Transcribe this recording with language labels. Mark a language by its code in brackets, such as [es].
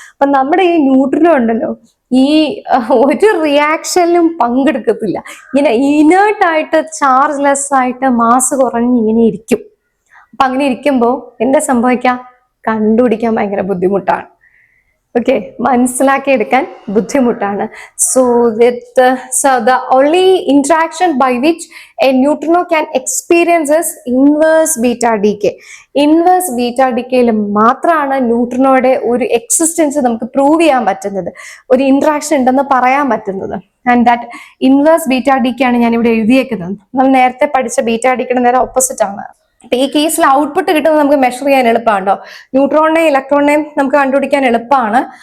[ml] അപ്പൊ നമ്മുടെ ഈ ന്യൂട്രിനോ ഉണ്ടല്ലോ, ഈ ഒരു റിയാക്ഷനിലും പങ്കെടുക്കത്തില്ല, ഇങ്ങനെ ഇനേർട്ടായിട്ട് ചാർജ്ലെസ് ആയിട്ട് മാസ് കുറഞ്ഞ് ഇങ്ങനെ ഇരിക്കും. അപ്പൊ അങ്ങനെ ഇരിക്കുമ്പോൾ എന്താ സംഭവിക്കാം, കണ്ടുപിടിക്കാൻ ഭയങ്കര ബുദ്ധിമുട്ടാണ്. ഓക്കെ, മനസ്സിലാക്കിയെടുക്കാൻ ബുദ്ധിമുട്ടാണ്. [en] So the only interaction by which a neutrino can experience is inverse beta decay. [ml] Inverse beta ഡിക്കേയിൽ മാത്രമാണ് ന്യൂട്രിനോയുടെ ഒരു എക്സിസ്റ്റൻസ് നമുക്ക് പ്രൂവ് ചെയ്യാൻ പറ്റുന്നത്, ഒരു ഇന്ററാക്ഷൻ ഉണ്ടെന്ന് പറയാൻ പറ്റുന്നത്. And that inverse beta decay ആണ് ഞാൻ ഇവിടെ എഴുതിയേക്കുന്നത്. നമ്മൾ നേരത്തെ പഠിച്ച ബീറ്റാ ഡിക്കേയുടെ നേരെ ഓപ്പോസിറ്റ് ആണ്. ഈ കേസിൽ ഔട്ട്പുട്ട് കിട്ടുന്നത് നമുക്ക് മെഷർ ചെയ്യാൻ എളുപ്പമാണോ, ന്യൂട്രോണിനെയും ഇലക്ട്രോണിനെയും നമുക്ക് കണ്ടുപിടിക്കാൻ എളുപ്പമാണ്.